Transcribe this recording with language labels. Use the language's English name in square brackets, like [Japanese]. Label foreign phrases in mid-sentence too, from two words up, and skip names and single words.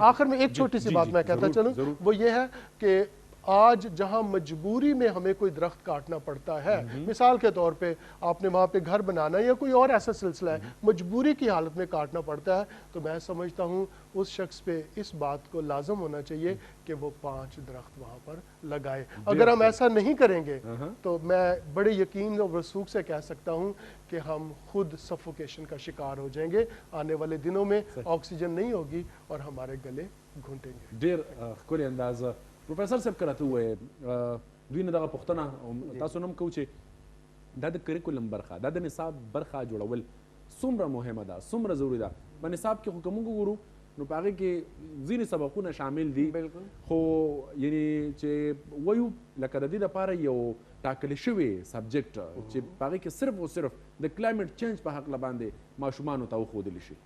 [Urdu] آخر میں ایک چھوٹی سی بات میں کہتا چلوں، وہ یہ ہے کہ آج جہاں مجبوری میں ہمیں کوئی درخت کاٹنا پڑتا ہے، مثال کے طور پہ آپ نے وہاں پہ گھر بنانا یا کوئی اور ایسا سلسلہ ہے، مجبوری کی حالت میں کاٹنا پڑتا ہے، تو میں سمجھتا ہوں اس شخص پہ اس بات کو لازم ہونا چاہیے کہ وہ 5 درخت وہاں پر لگائے. اگر ہم ایسا نہیں کریں گے تو میں بڑے یقین اور رسوخ سے کہہ سکتا ہوں کہ ہم خود سفوکیشن کا شکار ہو جائیں گے. آنے والے دنوں میں آکسیجن نہیں ہوگی اور ہمارے گلے گھونٹیں گے. [Pashto] ډیر ښکلی انداز پروفیسر صاحب کراته وایي دوی نه دغه پوښتنه تاسو نم کوو چې دا د کریکولم برخه، دا د نصاب برخه جوړول څومره مهمه ده، څومره ضروري ده. په نصاب کې خو که موږ وګورو نو په هغې کې ځینې سبقونه شامل دي، خو یعنی چې وایو لکه د دې دپاره یو ټاکلی شوی سبجیکټ چې په هغې کې صرف او صرف د [English] climate change [Pashto] په هکله باندې ماشومانو ته وښودلی شي.